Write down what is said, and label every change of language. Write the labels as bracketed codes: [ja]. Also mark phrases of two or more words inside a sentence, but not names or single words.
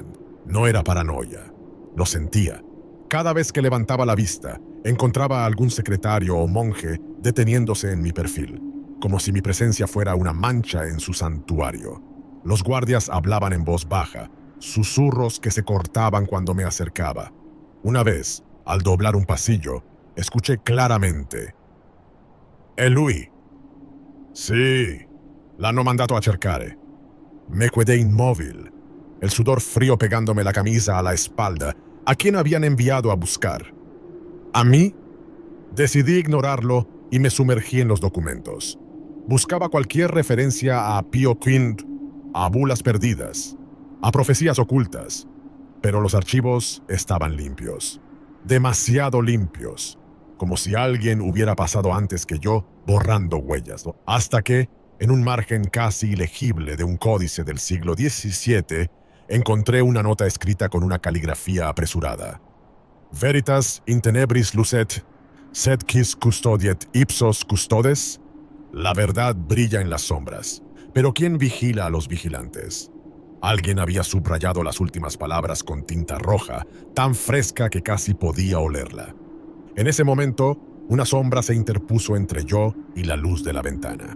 [es] No era paranoia, lo sentía. Cada vez que levantaba la vista, encontraba a algún secretario o monje deteniéndose en mi perfil, como si mi presencia fuera una mancha en su santuario. Los guardias hablaban en voz baja, susurros que se cortaban cuando me acercaba. Una vez, al doblar un pasillo, escuché claramente: [it] «È lui». «Sì, l'hanno mandato a cercare». [es] Me quedé inmóvil, el sudor frío pegándome la camisa a la espalda. ¿A quién habían enviado a buscar? ¿A mí? Decidí ignorarlo y me sumergí en los documentos. Buscaba cualquier referencia a Pío V, a bulas perdidas, a profecías ocultas, pero los archivos estaban limpios, demasiado limpios, como si alguien hubiera pasado antes que yo borrando huellas, hasta que, en un margen casi ilegible de un códice del siglo XVII, encontré una nota escrita con una caligrafía apresurada. [la] «Veritas in tenebris lucet, sed quis custodiet ipsos custodes». [es] La verdad brilla en las sombras, pero ¿quién vigila a los vigilantes? Alguien había subrayado las últimas palabras con tinta roja, tan fresca que casi podía olerla. En ese momento, una sombra se interpuso entre yo y la luz de la ventana.